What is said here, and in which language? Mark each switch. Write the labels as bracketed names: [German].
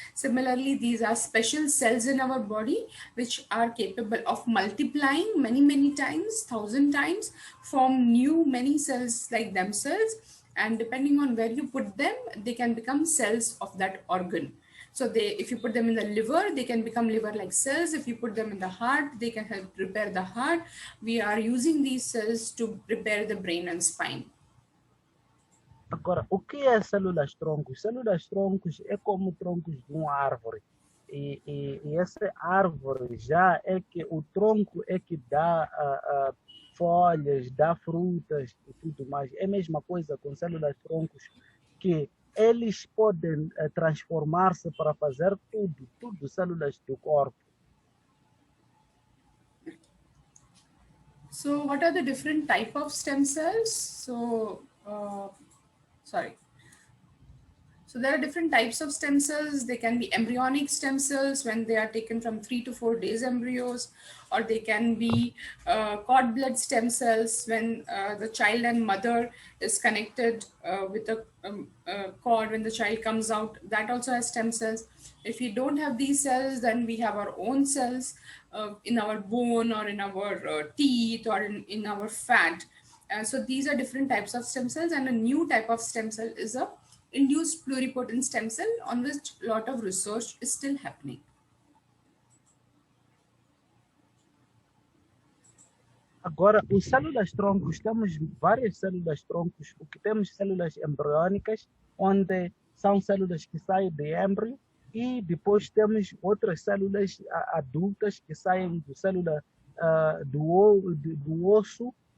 [English] Similarly, these are special cells in our body which are capable of multiplying many times, 1,000 times, form new many cells like themselves, and depending on where you put them, they can become cells of that organ. So if you put them in the liver, they can become liver-like cells. If you put them in the heart, they can help repair the heart. We are using these cells to repair the brain and spine. [Portuguese] Agora, o que é células troncos? Células troncos é como troncos de uma árvore. E essa árvore já é que o tronco é que dá folhas, dá frutas e tudo mais. É a mesma coisa com células troncos, que eles podem transformar-se para fazer tudo células do corpo. [English] So what are the different type of stem cells? So there are different types of stem cells. They can be embryonic stem cells when they are taken from 3 to 4 days embryos, or they can be cord blood stem cells when the child and mother is connected with a cord when the child comes out. That also has stem cells. If we don't have these cells, then we have our own cells in our bone or in our teeth or in our fat. So these are different types of stem cells, and a new type of stem cell is a induced pluripotent stem cell, on which a lot of research is still happening. [Portuguese] Agora, os células troncos, temos várias células troncos. O que temos células embriônicas, onde são células que saem de embrio, e depois temos outras células adultas que saem do célula do osso.